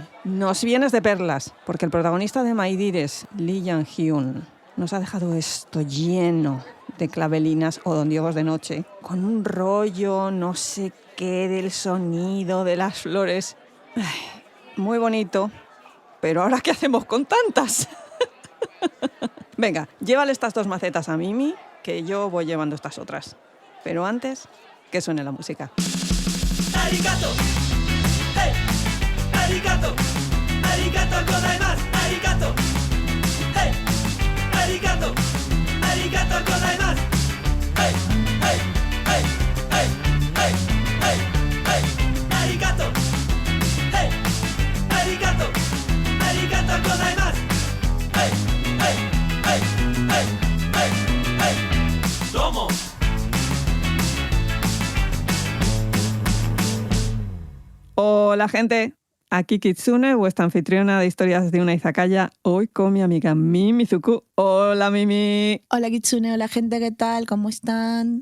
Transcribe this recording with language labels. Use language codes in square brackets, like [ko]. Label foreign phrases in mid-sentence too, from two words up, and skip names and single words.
[es] Nos vienes de perlas, porque el protagonista de My Dearest, Lee Jang-hyun, nos ha dejado esto lleno de clavelinas o dondiogos de noche, con un rollo no sé qué del sonido de las flores. Ay, muy bonito, pero ¿ahora qué hacemos con tantas? Venga, llévale estas 2 macetas a Mimi, que yo voy llevando estas otras. Pero antes, que suene la música. [ja] ¡Arigato! ¡Hey! ¡Arigato! ¡ありがとうございます! ¡Arigato! ¡Hey! ¡Arigato! ¡ありがとうございます! ¡Hey! ¡Hey! ¡Hey! ¡Hey! ¡Hey! ¡Hey! ¡Hey! ¡Arigato! ¡Hey! ¡Arigato! ¡ありがとうございます! ¡Hey! ¡Hey! ¡Hey! ¡Hey! ¡Hey! ¡Hey! ¡Domo! [es] Hola, gente. Aquí Kitsune, vuestra anfitriona de historias de una izakaya, hoy con mi amiga Mimi Zuku. Hola, Mimi. Hola Kitsune, hola gente, ¿qué tal? ¿Cómo están?